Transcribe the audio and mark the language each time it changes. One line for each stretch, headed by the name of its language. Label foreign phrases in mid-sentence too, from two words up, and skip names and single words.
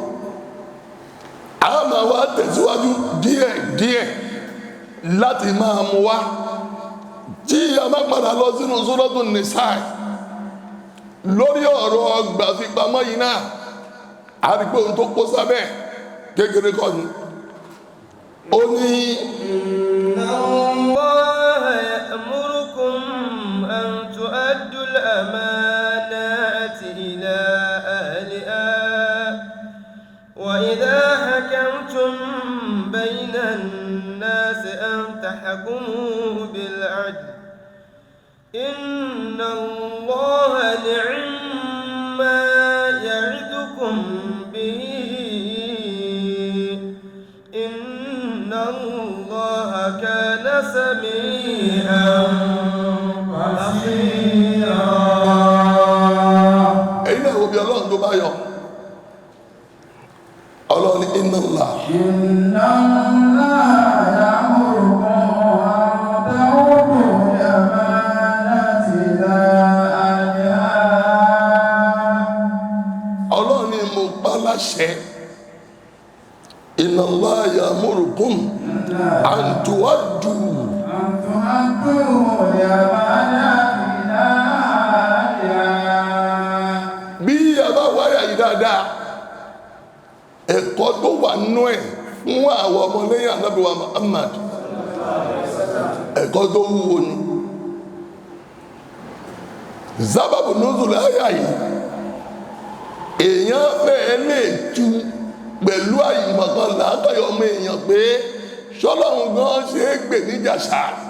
Yoruba: A máa wá tẹ̀síwájú díẹ̀ láti máa mú wá. Tí a máa padà lọ sínú Suratul Nisa lórí ọ̀rọ̀ gbàfipamọ́ yìí náà, a rí pé ohun tó kó sábẹ́ kékeré kọ́ ni. Ó ní
Arabic: إن الله يأمركم أن تؤدوا الأمانات إلى أهلها وإذا حكمتم بين الناس أن تحكموا بالعدل. إن الله نعما يعظكم به. إن الله كان سميعا بصيرا.
Yoruba: ẹ̀yin náà wo bí Ọlọ́run tó bá yọ. Ọlọ́run ní
Arabic: إن الله. إن الله يأمركم أن تؤدوا الأمانات إلى أهلها.
Yoruba: Ọlọ́run ní mo pa láṣẹ.
Arabic: إن الله يأمركم أن تؤدوا. أن تؤدوا الأمانات إلى أهلها.
Yoruba: Bí a bá wáyà yìí dáadáa, ẹ̀kọ́ tó wà nínú ẹ̀ fún àwọn ọmọlẹ́yìn Ànábì wa Muhammad, ẹ̀kọ́ tó wúwo ni. Sábàbù nuzul àyà yìí, èèyàn fẹ́ẹ́ lè tú pẹ̀lú àyìnbọ̀kan làákàyọ̀ ọmọ èèyàn pé ṣọ́lọ́run gan ṣe é gbè níjà ṣá.